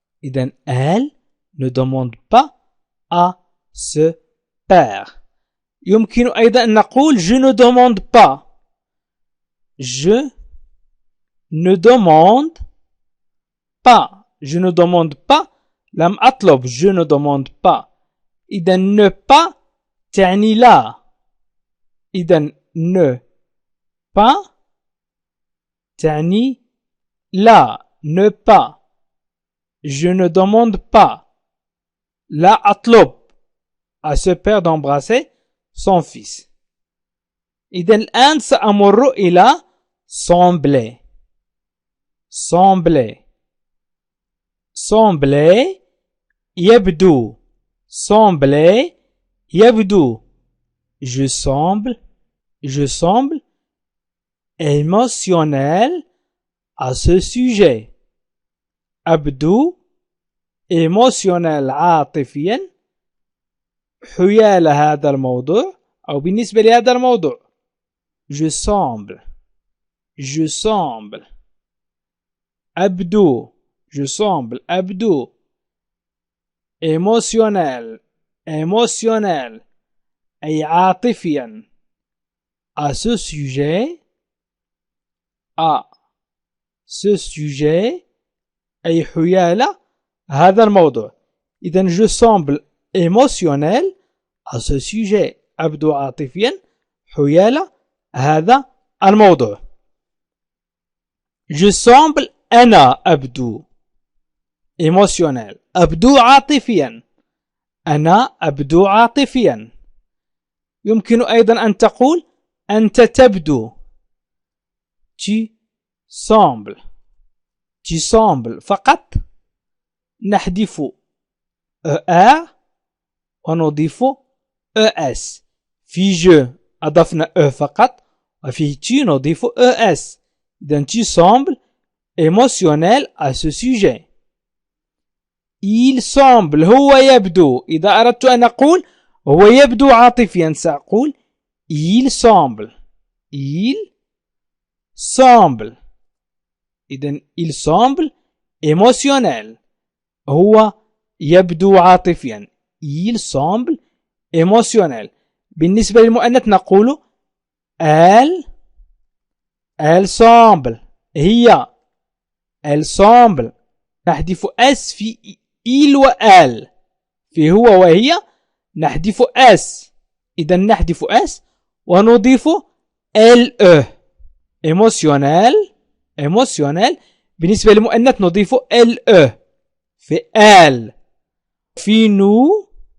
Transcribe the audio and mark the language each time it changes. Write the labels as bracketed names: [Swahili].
[French] إذن elle ne demande pas à ce père. [Arabic] يمكن أيضا أن نقول [French] je ne demande pas. je ne demande pas. je ne demande pas. [Arabic] لم أطلب. [French] je ne demande pas. [Arabic] إذا ne pas تعني لا. إذا ne pas تعني لا. [French] ne pas. je ne demande pas. [Arabic] لا أطلب [French] à ce père d'embrasser son fils. [Arabic] إذا الآن سأمر إلى sembler. sembler. [French] sembler يبدو. sembler يبدو. je semble. je semble émotionnel à ce sujet. [Arabic] أبدو émotionnel عاطفيا حيال هذا الموضوع أو بالنسبة لهذا الموضوع. [French] je semble. je semble أبدو. je semble أبدو émotionnel. émotionnel [Arabic] أي عاطفيا [French] à ce sujet. à ce sujet [Arabic] أي حيال هذا الموضوع. [French] إذن je semble émotionnel à ce sujet. [Arabic] أبدو عاطفيا حيال هذا الموضوع. [French] je semble [Arabic] أنا أبدو [French] émotionnel. [Arabic] أبدو عاطفيا. أنا أبدو عاطفيا. يمكن أيضا أن تقول أنت تبدو. [French] tu sembles. tu sembles [Arabic] فقط نحذف ER ونضيف ES. في je أضفنا E فقط وفي tu نضيف ES. [French] إذن tu sembles émotionnel à ce sujet. il semble [Arabic] هو يبدو. إذا أردت أن أقول هو يبدو عاطفيا سأقول il semble. [French] il semble. إذن il semble émotionnel. [Arabic] هو يبدو عاطفيا. [French] il semble émotionnel. [Arabic] بالنسبة للمؤنث نقول [French] elle semble [Arabic] هي elle semble نحذف اس في il و elle في هو وهي نحذف اس إذا نحذف اس ونضيف le émotionnel بالنسبة للمؤنث نضيف le في elle في nous